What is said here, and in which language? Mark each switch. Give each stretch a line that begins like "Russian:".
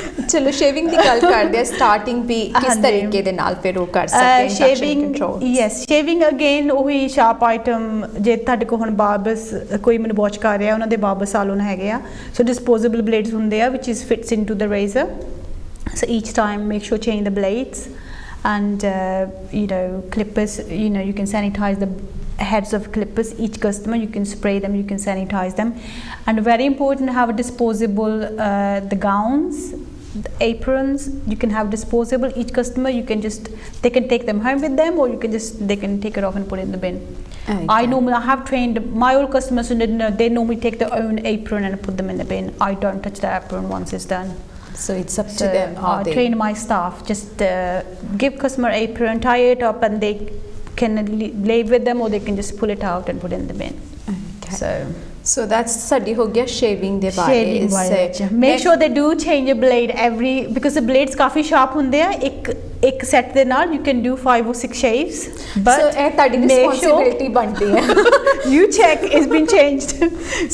Punjabi: ਚਲੋ ਸ਼ੇਵਿੰਗ ਦੀ ਗੱਲ ਕਰਦੇ ਆ, ਸਟਾਰਟਿੰਗ ਵੀ ਕਿਸ ਤਰੀਕੇ ਦੇ ਨਾਲ ਫਿਰ ਉਹ ਕਰ ਸਕਦੇ ਹਾਂ ਸ਼ੇਵਿੰਗ? ਯੈਸ, ਸ਼ੇਵਿੰਗ ਅਗੇਨ ਉਹੀ ਸ਼ਾਰਪ ਆਈਟਮ, ਜੇ ਤੁਹਾਡੇ ਕੋਲ ਹੁਣ ਬਾਰਬਰਸ ਕੋਈ ਮੈਨੂੰ ਵਾਚ ਕਰ ਰਿਹਾ, ਉਹਨਾਂ ਦੇ ਬਾਰਬਰ ਸਾਲੋਨ ਹੈਗੇ ਆ,
English: so disposable blades ਹੁੰਦੇ ਆ which is fits into the razor, so each time make sure change the blades, and you know clippers, you know you can sanitize the heads of clippers, each customer you can spray them, you can sanitize them, and very important have a disposable the gowns, the aprons you can have disposable, each customer you can just, they can take them home with them, or you can just, they can take it off and put it in the bin. I have trained my old customers, and they normally take their own apron and put them in the bin. I don't touch the apron once it's done, so it's up to them how they train my staff, just give customer apron, tie it up, and they can lay with them, or they can just pull it out and put it in the bin. So
Punjabi: that's ਸਾਡੀ ਹੋ ਗਿਆ shaving ਦੇ ਬਾਰੇ।
English: make sure they do change a blade every, because the blades
Punjabi: coffee sharp ਹੁੰਦੇ ਆ, ਇੱਕ set ਦੇ ਨਾਲ
English: you can do 5 or 6 shaves, but
Punjabi: so ਇਹ ਤੁਹਾਡੀ ਰਿਸਪੌਂਸਿਬਿਲਿਟੀ ਬਣਦੀ ਹੈ
English: You check it's been changed.